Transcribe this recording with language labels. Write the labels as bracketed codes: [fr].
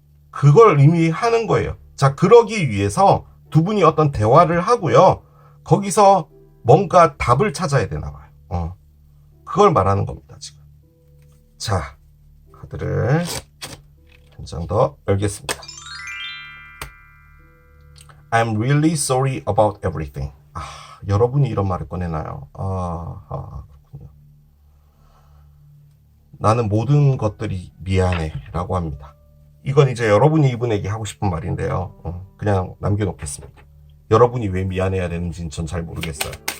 [ko] 그걸 의미하는 거예요. 자, 그러기 위해서 두 분이 어떤 대화를 하고요, 거기서 뭔가 답을 찾아야 되나 봐요. 그걸 말하는 겁니다, 지금. 자, 카드를 한 장 더 열겠습니다. [en] I'm really sorry about everything. [ko] 여러분이 이런 말을 꺼내나요? 그렇군요. 나는 모든 것들이 미안해 라고 합니다. 이건 이제 여러분이 이분에게 하고 싶은 말인데요. 그냥 남겨놓겠습니다. 여러분이 왜 미안해야 되는지는 전 잘 모르겠어요.